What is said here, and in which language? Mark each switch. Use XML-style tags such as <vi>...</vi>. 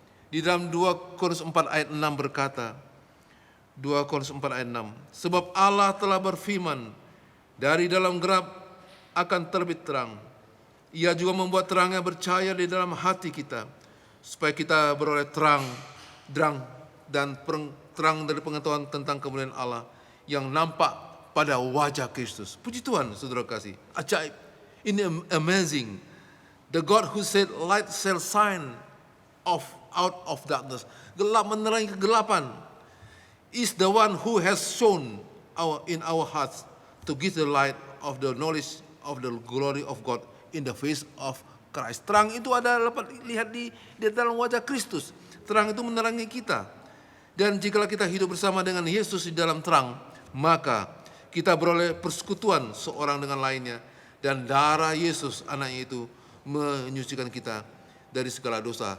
<id>Di dalam 2 Korintus 4 ayat 6 berkata, 2 Korintus 4 ayat 6, sebab Allah telah berfirman, dari dalam gelap akan terbit terang. Ia juga membuat terangnya bercahaya di dalam hati kita, supaya kita beroleh terang dan terang dari pengetahuan tentang kemuliaan Allah yang nampak pada wajah Kristus. Puji Tuhan, saudara kasih. Ajaib. Ini amazing.</id> <en>The God who said light shall shine out of darkness.</en> <id>Gelap menerangi kegelapan.</id> <en>Is the one who has shown in our hearts to give the light of the knowledge of the glory of God in the face of Christ.</en> <id>Terang itu ada dapat lihat di dalam wajah Kristus. Terang itu menerangi kita. Dan jikalau kita hidup bersama dengan Yesus di dalam terang, maka kita beroleh persekutuan seorang dengan lainnya. Dan darah Yesus anaknya itu menyucikan kita dari segala dosa.</id>